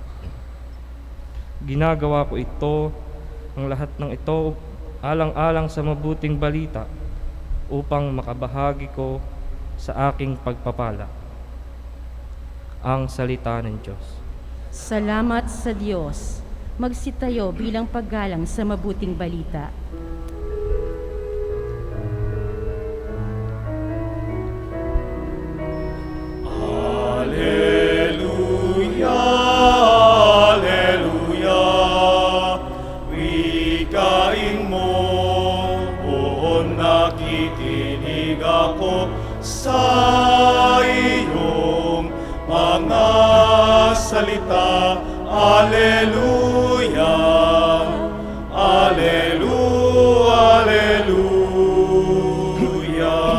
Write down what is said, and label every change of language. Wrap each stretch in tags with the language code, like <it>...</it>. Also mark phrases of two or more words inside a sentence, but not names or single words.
<tl>Ginagawa ko ito, ang lahat ng ito, alang-alang sa mabuting balita upang makabahagi ko sa aking pagpapala. Ang salita ng Diyos. Salamat sa Diyos. Magsitayo bilang paggalang sa mabuting balita. Alleluia, Alleluia, wikain mo, o nakikinig ako sa iyong mga salita. Alleluia, Alleluia, Alleluia.</tl>